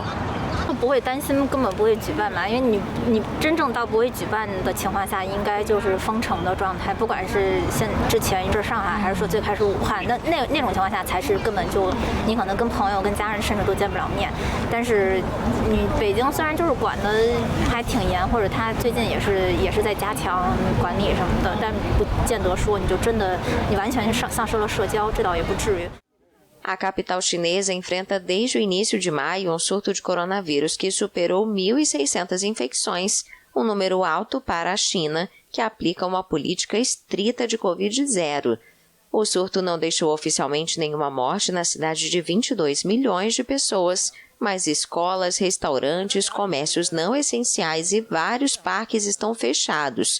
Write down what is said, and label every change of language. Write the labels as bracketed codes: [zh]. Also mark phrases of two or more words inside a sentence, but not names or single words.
[zh] 不会担心根本不会举办嘛，因为你真正到不会举办的情况下，应该就是封城的状态，不管是之前一阵上海，还是说最开始武汉，那种情况下才是根本就你可能跟朋友、跟家人甚至都见不了面。但是你北京虽然就是管的还挺严，或者他最近也是在加强管理什么的，但不见得说你就真的你完全丧失了社交，这倒也不至于。 [pt] A capital chinesa enfrenta desde o início de maio um surto de coronavírus que superou 1.600 infecções, um número alto para a China, que aplica uma política estrita de Covid-0. O surto não deixou oficialmente nenhuma morte na cidade de 22 milhões de pessoas, mas escolas, restaurantes, comércios não essenciais e vários parques estão fechados.